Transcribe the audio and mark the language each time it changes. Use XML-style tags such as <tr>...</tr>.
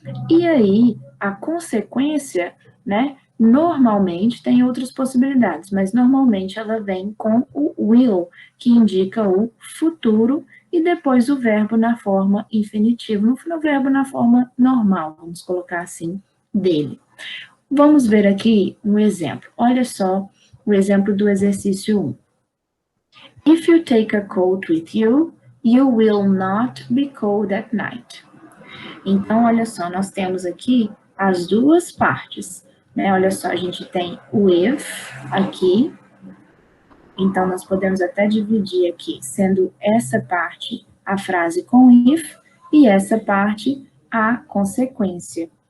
<pt>E aí, a consequência, né, normalmente tem outras possibilidades, mas normalmente ela vem com o will, que indica o futuro, e depois o verbo na forma infinitiva, no verbo na forma normal, vamos colocar assim, dele. Vamos ver aqui um exemplo. Olha só o exemplo do exercício 1.</pt> <en>If you take a coat with you, you will not be cold at night.</en> <pt>Então, olha só, nós temos aqui as duas partes, né? Olha só, a gente tem o if aqui, Então, nós podemos até dividir aqui, sendo essa parte a frase com if e essa parte a consequência.</pt>